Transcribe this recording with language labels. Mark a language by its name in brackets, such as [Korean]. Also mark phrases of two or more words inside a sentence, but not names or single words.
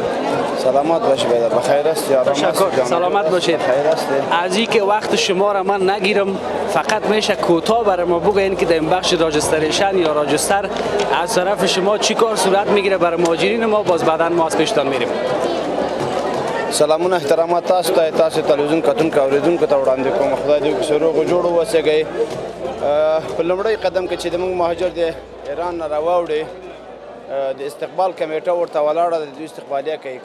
[Persian] سلامت باشید، بخیر است یا تشکر. سلامت باشید. خیر است. از این که وقت شما را من نگیرم، فقط میشه کوتاه برای ما بگوین که در این بخش راجستریشن یا راجستر از طرف شما چی کار صورت میگیره برای مهاجرین ما، باز بعداً ما از پیشتان میریم. [Pashto] سلامونه احترامات تاسو تلویزیون کتون اوریدونکو ته وړاندې کوم. خدای دې وکړي روغ جوړ اوسئ. په لومړی قدم کې چې زموږ مهاجر د ایران نه راواوړي د استقبال کمیټه ورته ولاړه د دوی استقبالیه کوي.